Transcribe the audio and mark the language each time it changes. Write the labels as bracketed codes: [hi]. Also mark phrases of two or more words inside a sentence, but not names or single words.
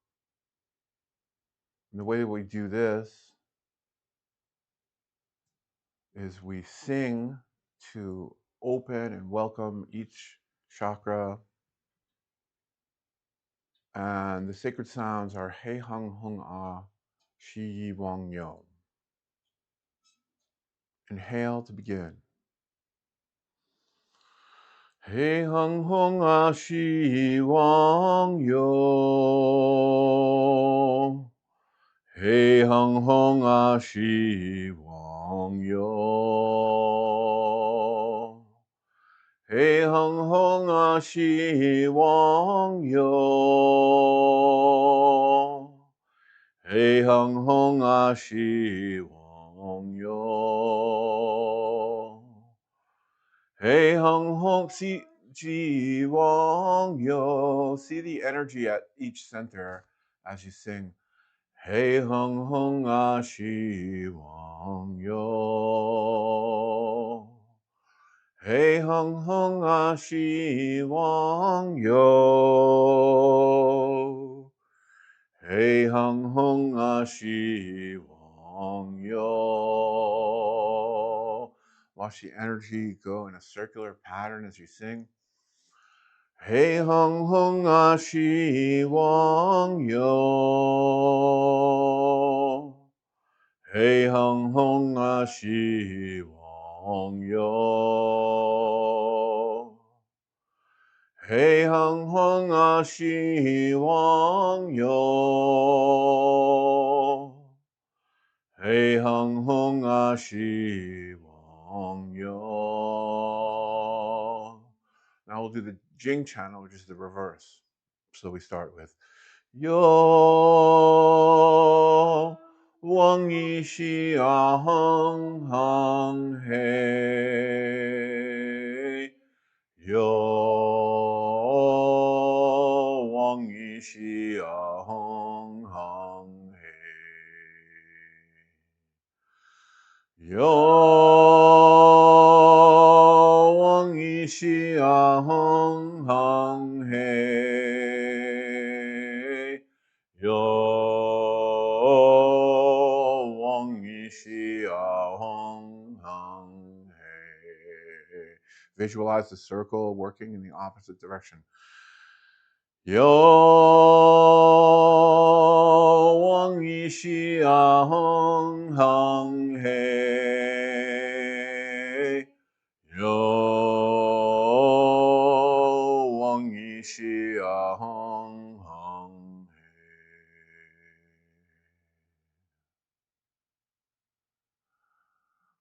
[en] And the way that we do this is we sing to open and welcome each chakra. And the sacred sounds are Hei Hung Hung Ah, Shi Yi Wang Yo. Inhale to begin. Hei Hung Hung Ah, Shi Yi Wang Yo. Hei Hung Hung Ah, Shi Yi Wang Yo. Hei Hung Hung Ah, Shi Wang Yo. Hei Hung Hung Ah, Shi Wang Yo. Hei Hung Hung Si Ji Wang Yo. See the energy at each center as you sing. Hei Hung Hung Ah, Shi Wang Yo. Hei Hung Hung Ah, Shi Wang Yo. Hei Hung Hung Ah, Shi Wang Yo. Watch the energy go in a circular pattern as you sing. Hei Hung Hung Ah, Shi Wang Yo. Hei Hung Hung Ah, Shi Wang Yo. Hei Hung Hung Ah, Shi Wang Yo. Hei Hung Hung Ah, Shi Wang Yo. Now we'll do the Jing channel, which is the reverse. So we start with Yo Wang Yi Shi Ah Hung Hung Hei. Yo Wang Yi Shi Ah Hung Hung Hei. Yo Wang Yi Shi Ah Hung Hung Hei. Yo Wang Yi Shi Ah Hung Hung Hei. Visualize the circle working in the opposite direction. Yo Wang Yi Shi Ah Hung Hung Hei. Yo Wang Yi Shi Ah Hung Hung Hei.